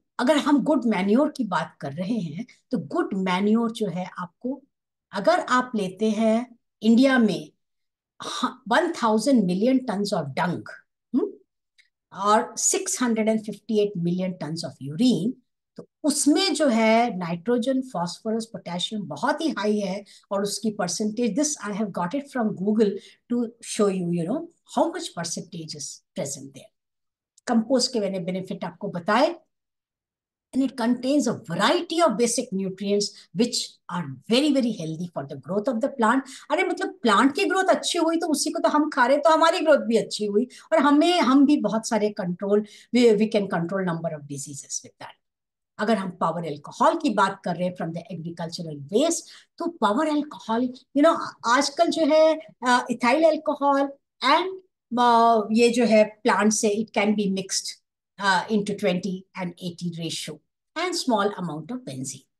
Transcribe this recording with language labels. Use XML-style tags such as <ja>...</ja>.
<hi>अगर हम good manure की बात कर रहे हैं, तो गुड मैन्योर जो है आपको, अगर आप लेते हैं इंडिया में 1000 मिलियन टन ऑफ डंग और 658 मिलियन टन ऑफ यूरिन, तो उसमें जो है नाइट्रोजन, फास्फोरस, पोटेशियम बहुत ही हाई है। और उसकी percentage,</hi> <en>This I have got it from Google to show you how much percentage is present there.</en> <hi>Compost के मैंने बेनिफिट आपको बताए,</hi> <en>and it contains a variety of basic nutrients which are very very healthy for the growth of the plant.</en> <hi>अरे मतलब plant की growth अच्छी हुई तो उसी को तो हम खा रहे, तो हमारी ग्रोथ भी अच्छी हुई, और हम भी बहुत सारे control,</hi> <en>We can control number of diseases with that.</en> <hi>अगर हम पावर एल्कोहल की बात कर रहे हैं</hi> <en>from the agricultural waste,</en> <hi>तो पावर एल्कोहल आजकल जो है इथाइल एल्कोहल एंड ये जो है प्लांट से</hi> <en>It can be mixed into 20 and 80 ratio and small amount of benzene.</en>